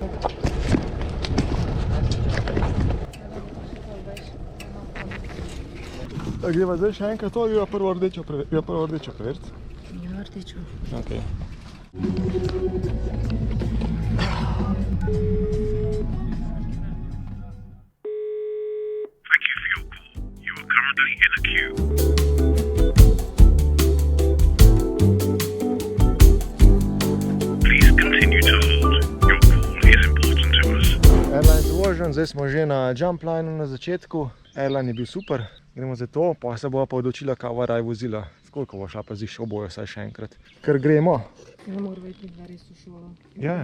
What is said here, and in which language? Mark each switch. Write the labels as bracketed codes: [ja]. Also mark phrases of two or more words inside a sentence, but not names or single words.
[sl] Greva zdaj še enkrat to, greva prvo rdečo preveriti. Ja, rdečo. Ok. [en] Thank you for your call. You are currently in a queue. Please continue to hold. Your call is important to us. [sl] Airline zvožen, zdaj smo že na Jump Lineu na začetku. Airline je bil super, gremo za to, pa se bova pa odločila, kaj raj vozila. Koliko bo šla pa zdi oboje, saj še enkrat. Ker gremo. Ne mora več midva res v šolo. Ja.